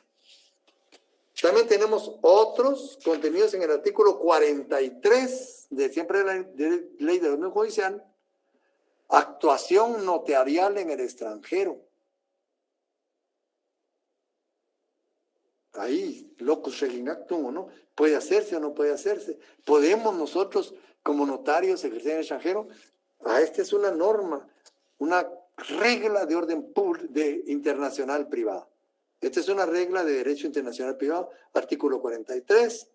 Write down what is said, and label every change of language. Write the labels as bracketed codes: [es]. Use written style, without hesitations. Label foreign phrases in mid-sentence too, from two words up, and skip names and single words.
[es] También tenemos otros contenidos en el artículo 43 de siempre la ley de orden judicial, actuación notarial en el extranjero. Ahí, [la] locus regin actum, [es] ¿o no? ¿Puede hacerse o no puede hacerse? ¿Podemos nosotros, como notarios, ejercer en el extranjero? Esta es una norma, una regla de orden internacional privado. Esta es una regla de derecho internacional privado, artículo 43.